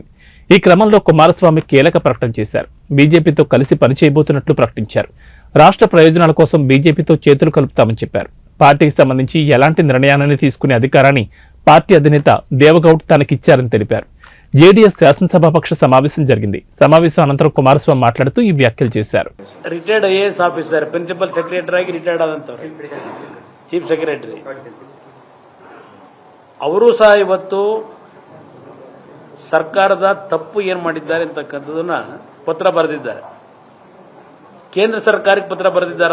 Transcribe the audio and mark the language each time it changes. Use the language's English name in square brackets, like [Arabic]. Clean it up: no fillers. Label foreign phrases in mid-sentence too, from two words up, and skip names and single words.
[Telugu] ఈ క్రమంలో కుమారస్వామి కీలక ప్రకటన చేశారు. బీజేపీతో కలిసి పనిచేయబోతున్నట్లు ప్రకటించారు. రాష్ట్ర ప్రయోజనాల కోసం బీజేపీతో చేతులు కలుపుతామని చెప్పారు. పార్టీకి సంబంధించి ఎలాంటి నిర్ణయాన్ని తీసుకునే అధికారాన్ని పార్టీ అధినేత దేవగౌడ్ తనకిచ్చారని తెలిపారు. జేడీఎస్ శాసనసభాపక్ష సమావేశం జరిగింది. సమావేశం అనంతరం కుమారస్వామి మాట్లాడుతూ ఈ వ్యాఖ్యలు చేశారు. [English] retired IAS officer principal secretary [Kannada] ಆಗಿ ರಿಟೈರ್ಡ್ ಆದಂತವರು [English] chief secretary [Kannada] ಅವರು ಸಹ ಇವತ್ತು ಸರ್ಕಾರದ ತಪ್ಪು ಏನು ಮಾಡಿದ್ದಾರೆ ಅಂತಕ್ಕಂಥದನ್ನ ಪತ್ರ ಬರೆದಿದ್ದಾರೆ. ಕೇಂದ್ರ ಸರ್ಕಾರಕ್ಕೆ ಪತ್ರ ಬರೆದಿದ್ದಾರೆ.